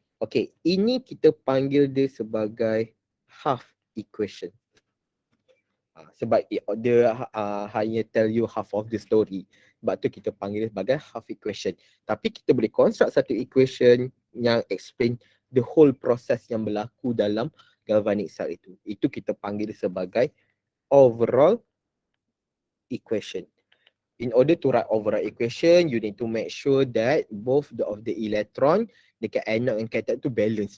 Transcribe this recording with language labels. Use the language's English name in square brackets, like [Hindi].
[Malay] Okay, ini kita panggil dia sebagai half equation. Sebab dia hanya [English] tell you half of the story. [Malay] Sebab tu kita panggil dia sebagai half equation. Tapi kita boleh construct satu equation yang [English] explain the whole process [Malay] yang berlaku dalam galvanic cell itu. Itu kita panggil sebagai overall equation. [English] In order to write overall equation, you need to make sure that both of the electron [Malay] dekat [English] anode and cathode [Malay] tu [English] balance.